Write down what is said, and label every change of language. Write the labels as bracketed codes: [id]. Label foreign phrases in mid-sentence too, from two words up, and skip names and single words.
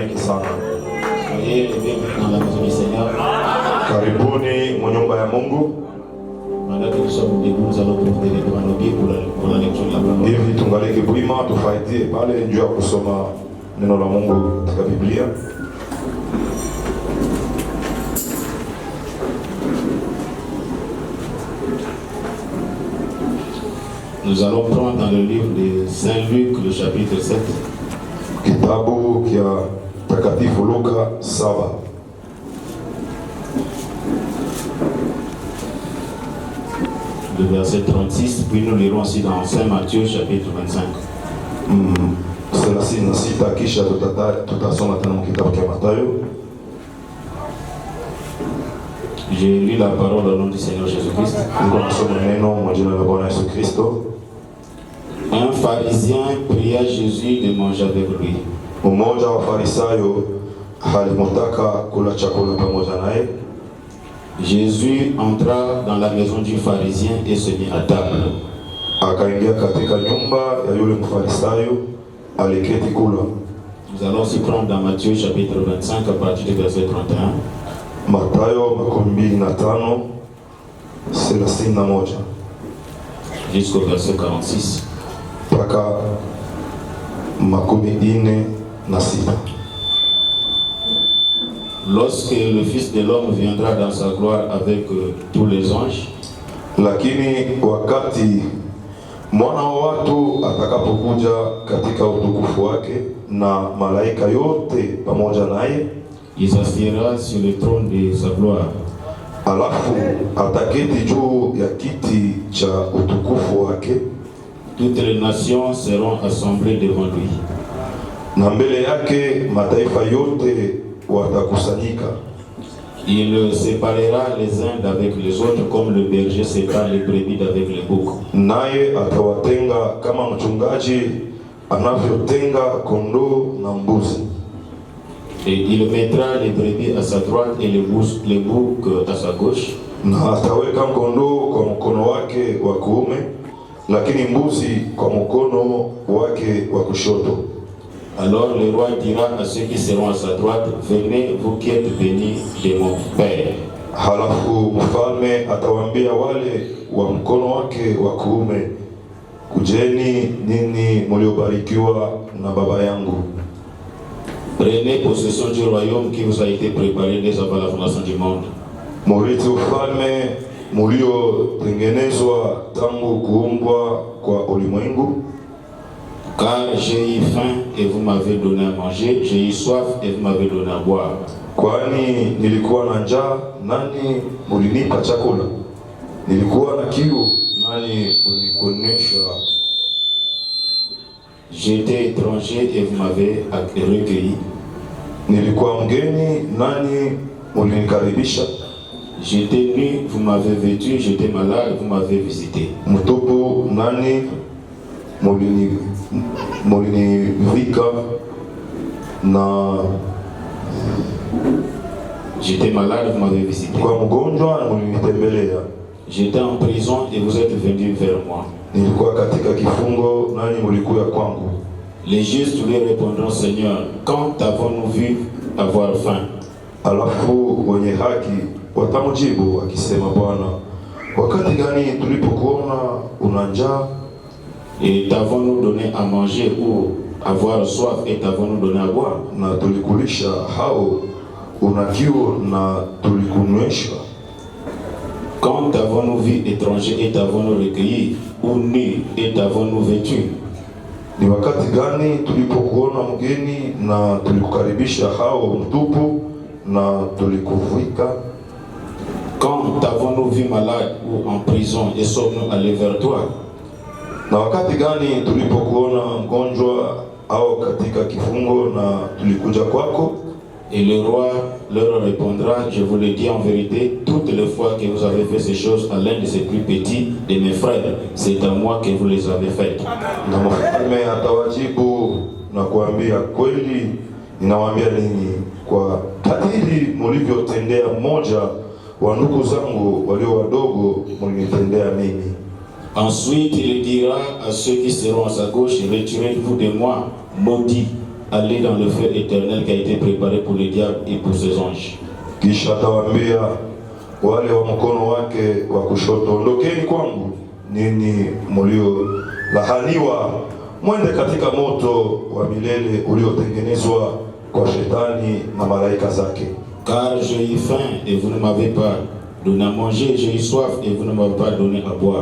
[sw] sana. [fr] Soyez les bienvenus dans la maison du Seigneur. [sw] Karibuni mwa nyumba ya Mungu. [fr] Pendant que nous sommes debout, nous allons préparer devant nos pieds pour la lecture de la parole. [sw] Hivi tungalike bwima tufaidie pale njoo kusoma neno la Mungu katika Biblia. [fr] Nous allons prendre dans le livre de Saint Luc, le chapitre 7. [sw] Kitabu kia Takatifu Luka 7. [fr] Le verset 36, puis nous lirons aussi dans Saint Matthieu, chapitre 25. [sw] 36 kisha tutasoma tena kitabu cha Mathayo. [fr] J'ai lu la parole au nom du Seigneur Jésus-Christ. Un pharisien pria Jésus de manger avec lui. [sw] Mmoja wa Farisayo alimtaka kula chakula pamoja naye. [fr] Jésus entra dans la maison du pharisien et se mit à table. [sw] Akaingia katika nyumba ya yule Mfarisayo, aliketi kula. [fr] Nous allons aussi prendre dans Matthieu chapitre 25 à partir du verset 31. [sw] Mathayo 25 31 [fr] jusqu'au verset 46. [sw] Mpaka 46. [fr] Lorsque le Fils de l'homme viendra dans sa gloire avec tous les anges, [sw] lakini wakati mwana wa watu atakapokuja katika utukufu wake na malaika yote pamoja naye, [fr] il s'assiera sur le trône de sa gloire. [sw] Alafu ataketi juu ya kiti cha utukufu wake. [fr] Toutes les nations seront assemblées devant lui. [sw] Na mbele yake mataifa yote watakusanyika. [fr] Il séparera les uns d'avec les autres comme le berger sépare les brebis d'avec les boucs. [sw] Naye atawatenga kama mchungaji anavyotenga kondoo na mbuzi. [fr] Et il mettra les brebis à sa droite et les boucs à sa gauche. [sw] Na ataweka kondoo kwa mkono wake wa kuume, lakini mbuzi kwa mkono wake wa kushoto. [fr] Alors le roi dira à ceux qui seront à sa droite, venez vous qui êtes bénis de mon Père. [sw] Halafu mfalme atawaambia wale wa mkono wake wa kuume, kujeni nini mliobarikiwa na baba yangu. [fr] Prenez possession du royaume qui vous a été préparé dès avant la fondation du monde. [sw] Murithi ufalme muliotengenezwa tangu kuumbwa kwa ulimwengu. [fr] Car j'ai eu faim et vous m'avez donné à manger, j'ai eu soif et vous m'avez donné à boire. [sw] Kwani nilikuwa na njaa, nani mulinipa chakula? Nilikuwa na kiu, nani mulinikunywesha? [fr] J'étais étranger et vous m'avez recueilli. [sw] Nilikuwa mgeni, nani mulinikaribisha? [fr] J'étais nu, vous m'avez vêtu, j'étais malade, vous m'avez visité. [sw] Mtupu, nani mulinivika na [fr] j'étais malade, vous m'avez visité. [sw] Kwa mgonjwa mulinitembelea. [fr] J'étais en prison et vous êtes venus vers moi. [sw] Nilikuwa katika kifungo, nani mulikuja kwangu? [fr] Les justes lui répondront, Seigneur, quand avons-nous vu avoir faim? [sw] Alafu wenye haki watamjibu wakisema, Bwana, wakati gani tulipokuona una njaa [fr] et t'avons-nous donné à manger ou avoir soif et t'avons-nous donné à boire? [sw] Na tulikulisha hao una kiu na tulikunywesha? [fr] Quand avons-nous vu étranger et t'avons-nous recueilli, ou nu et t'avons-nous vêtu? [sw] Ni wakati gani tulipokuona mgeni na tulikukaribisha, hao mtupu na tulikuvika? [fr] Quand avons-nous vu malade ou en prison et sommes-nous allés vers toi? [sw] Na wakati gani tulipokuona mgonjwa au katika kifungo na tulikuja kwako? [fr] Et le roi leur répondra, je vous le dis en vérité, toutes les fois que vous avez fait ces choses à l'un de ces plus petits de mes frères, c'est à moi que vous les avez faites. [sw] Na mfalme atawajibu na kuambia, kweli ninawaambia ninyi, kwa kadiri mlivyotendea mmoja wa ndugu zangu walio wadogo, mlinitendea mimi. [fr] Ensuite, il dira à ceux qui seront à sa gauche, retirez-vous de moi, maudits, aller dans le feu éternel qui a été préparé pour le diable et pour ses anges. [sw] Kisha atawaambia wale wa mkono wake wa kushoto, ondokeni kwangu ninyi mlio lahaniwa, mwende katika moto wa milele uliotengenezwa kwa shetani na malaika zake. [fr] Car j'ai eu faim et vous ne m'avez pas donné à manger, j'ai eu soif et vous ne m'avez pas donné à boire.